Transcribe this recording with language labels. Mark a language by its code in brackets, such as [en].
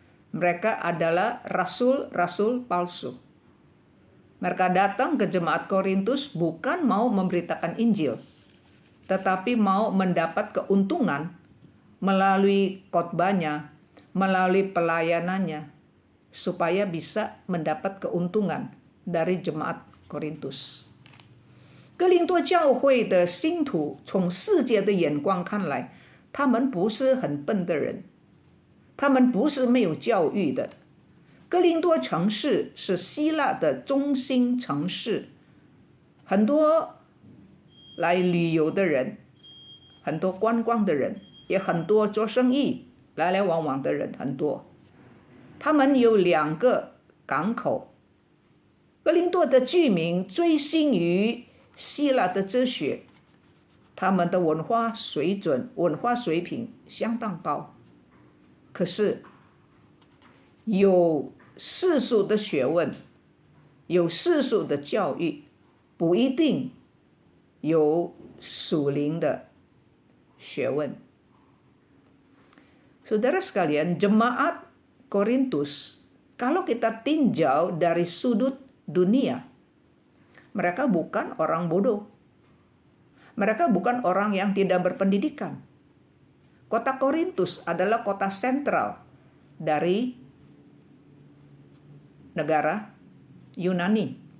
[id] Mereka adalah rasul-rasul palsu. Mereka datang ke jemaat Korintus bukan mau memberitakan Injil, tetapi mau mendapat keuntungan melalui khotbahnya, melalui pelayanannya, supaya bisa mendapat keuntungan dari jemaat Korintus. [zh] 哥林多教会的信徒从世界的眼光看来，他们不是很笨的人，他们不是没有教育的。哥林多城市是希腊的中心城市，很多来旅游的人，很多观光的人，也很多做生意来来往往的人很多。他们有2个港口。哥林多的居民追星于希腊的哲学，他们的文化水准、文化水平相当高。可是有世俗的学问，有世俗的教育，不一定有属灵的学问。 [id] Saudara sekalian, jemaat Korintus, kalau kita tinjau dari sudut dunia, mereka bukan orang bodoh. Mereka bukan orang yang tidak berpendidikan. Kota Korintus adalah kota sentral dari negara Yunani.